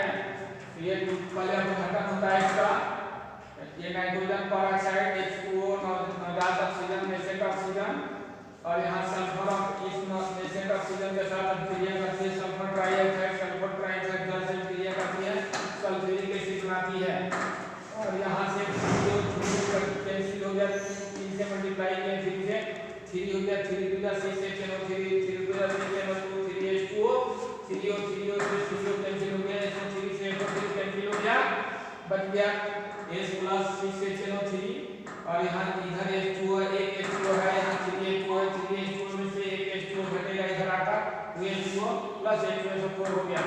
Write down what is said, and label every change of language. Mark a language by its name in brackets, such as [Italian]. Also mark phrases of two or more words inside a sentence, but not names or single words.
[Hindi] तो ये पहले घटक होता है इसका, ये [English] nitrogen peroxide [Hindi] H2O नवजात ऑक्सीजन [English] nascent oxygen, [Hindi] और यहाँ सल्फर इस नेसेंट ऑक्सीजन के साथ अभिक्रिया करती है, [English] sulphur trioxide [Hindi] जल से अभिक्रिया करती है, [English] sulphuric acid [Hindi] बनाती है। और यहाँ से कैंसिल हो गया, 3 से मल्टीप्लाई किया, 3 से 3 हो गया, 3 × 6 HNO3 3 × 6 NO2 3H2O 3O कैंसिल हो गया, SO3 से SO3 कैंसिल हो गया, बच गया S प्लस 6 HNO3। और यहाँ इधर H2O एक H2O है, यहाँ 3H2O है, 3H2O में से एक H2O घटेगा इधर आकर, 2H2O प्लस H2SO4 हो गया।